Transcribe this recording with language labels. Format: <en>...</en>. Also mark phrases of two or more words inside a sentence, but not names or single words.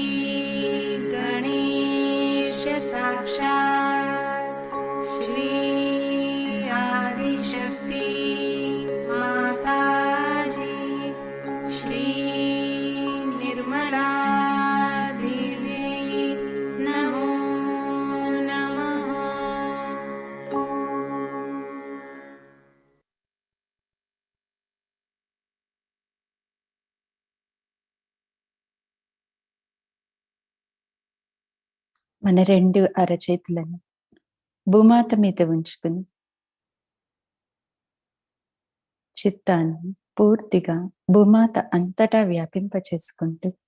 <sa>गणेश साक्षात् श्री आदिशक्ति माताजी श्री निर्मला देवी नमो नमः।</sa> <te>మన 2 అరచేతులను భూమాత మీద ఉంచుకుని చిత్తాన్ని పూర్తిగా భూమాత అంతటా వ్యాపింపచేసుకుంటూ</te>